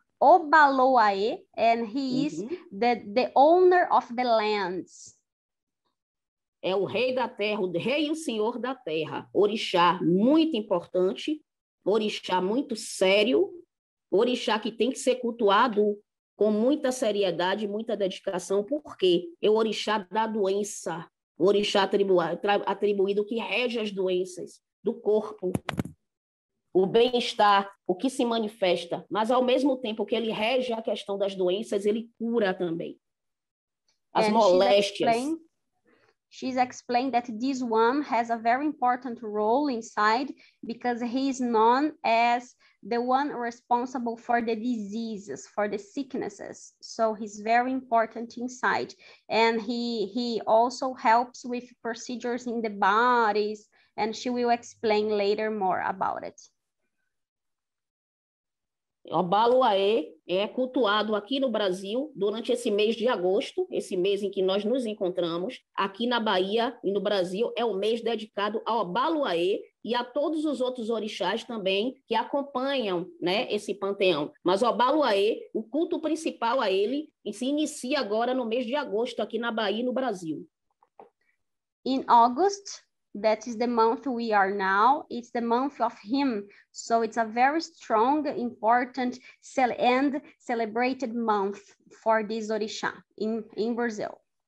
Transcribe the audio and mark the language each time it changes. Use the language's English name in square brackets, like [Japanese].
[English] Obaloaê, and he is the owner of the lands. [Portuguese] É o rei da terra, o rei e o senhor da terra. Orixá muito importante, orixá muito sério, orixá que tem que ser cultuado com muita seriedade, muita dedicação, porque é o orixá da doença, o orixá atribuído que rege as doenças do corpo, o bem-estar, o que se manifesta, mas ao mesmo tempo que ele rege a questão das doenças, ele cura também as moléstias. [English] She's explained that this one has a very important role inside because he is known as the one responsible for the diseases, for the sicknesses. So he's very important inside. And he also helps with procedures in the bodies, and she will explain later more about it. [Portuguese] Obaluaê é cultuado aqui no Brasil durante esse mês de agosto, esse mês em que nós nos encontramos, aqui na Bahia e no Brasil, é o mês dedicado ao Obaluaê e a todos os outros orixás também que acompanham, né, esse panteão. Mas o Obaluaê, o culto principal a ele, se inicia agora no mês de agosto, aqui na Bahia e no Brasil. [English] In August, that is the month we are now. It's the month of him. So it's a very strong, important, and celebrated month for this orixá in Brazil.